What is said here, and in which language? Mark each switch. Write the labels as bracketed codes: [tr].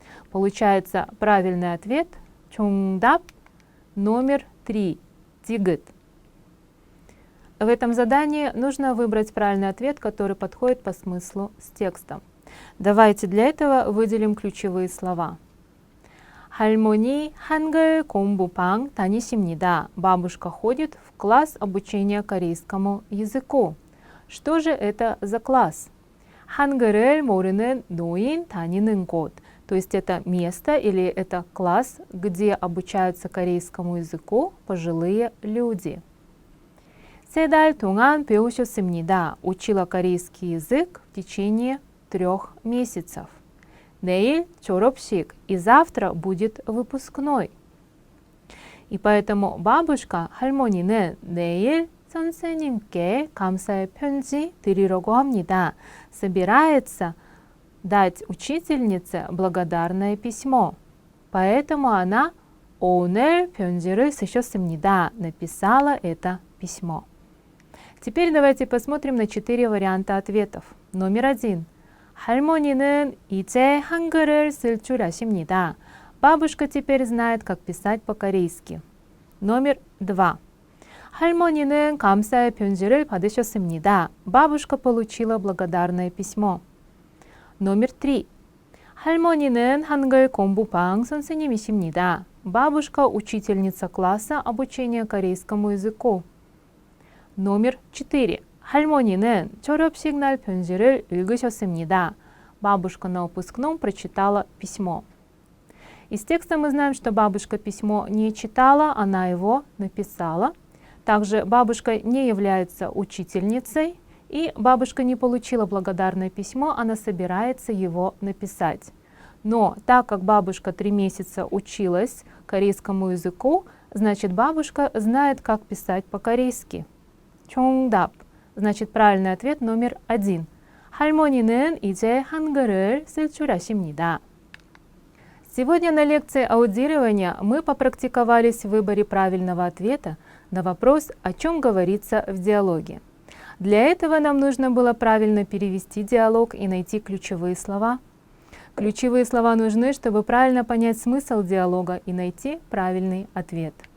[ru] Получается правильный ответ [ko] 정답 [ru] номер 3. Тигет. В этом задании нужно выбрать правильный ответ, который подходит по смыслу с текстом. Давайте для этого выделим ключевые слова. [ko] 할머니 한글 공부방 다니십니다. [ru] Бабушка ходит в класс обучения корейскому языку. Что же это за класс? [ko] 한글을 모르는 노인 다니는 곳. [ru] То есть это место или это класс, где обучаются корейскому языку пожилые люди. [ko] 3달 동안 배우셨습니다. [ru] Учила корейский язык в течение 3 месяцев. [ko] 내일 졸업식, [ru] и завтра будет выпускной. И поэтому бабушка, [ko] 할머니는 내일 선생님께 감사의 편지 드리려고 합니다. [ru] Собирается дать учительнице благодарное письмо. Поэтому она [ko] 오늘 편지를 쓰셨습니다. [ru] Написала это письмо. Теперь давайте посмотрим на 4 варианта ответов. Номер 1. [ko] 할머니는 이제 한글을 쓸 줄 아십니다. [ru] Бабушка теперь знает, как писать по-корейски. Номер 2. [ko] 할머니는 감사의 편지를 받으셨습니다. [ru] Бабушка получила благодарное письмо. Номер 3. [ko] 할머니는 한글 공부방 선생님이십니다. [ru] Бабушка учительница класса обучения корейскому языку. Номер 4. [ko] 할머니는 졸업식 날 편지를 읽으셨습니다. [ru] Бабушка на выпускном прочитала письмо. Из текста мы знаем, что бабушка письмо не читала, она его написала. Также бабушка не является учительницей, и бабушка не получила благодарное письмо, она собирается его написать. Но так как бабушка 3 месяца училась корейскому языку, значит бабушка знает, как писать по-корейски. [ko] 정답. [ru] Значит, правильный ответ номер 1. [ko] 할머니는 이제 한글을 쓸 줄 아십니다. [ru] Сегодня на лекции аудирования мы попрактиковались в выборе правильного ответа на вопрос, о чем говорится в диалоге. Для этого нам нужно было правильно перевести диалог и найти ключевые слова. Ключевые слова нужны, чтобы правильно понять смысл диалога и найти правильный ответ.